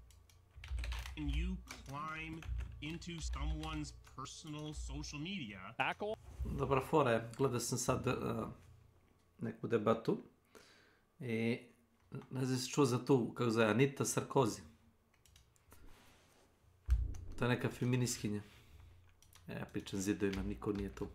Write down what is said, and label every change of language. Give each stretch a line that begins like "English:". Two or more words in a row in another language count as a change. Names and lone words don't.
English: Can you climb into someone's personal social media? Tackle?
Serbian: Dobra fora je, gledao sam sad neku debatu i ne znam si čuo za tu, kako zove, Anita Sarkozy. To je neka feministkinja. Ja pričam zidovima, niko nije tu.